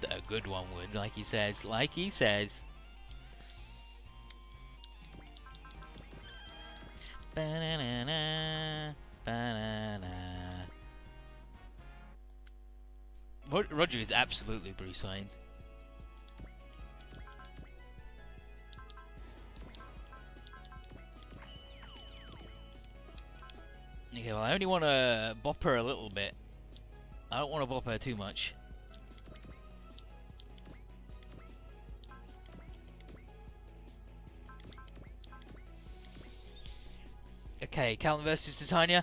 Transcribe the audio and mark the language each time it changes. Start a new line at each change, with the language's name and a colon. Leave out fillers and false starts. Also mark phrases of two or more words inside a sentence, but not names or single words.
English: A good one would, like he says. Like he says. Ba-na-na-na, ba-na-na. Roger is absolutely Bruce Wayne. Okay, well, I only want to bop her a little bit. I don't want to bop her too much. Okay, Callan versus Titania.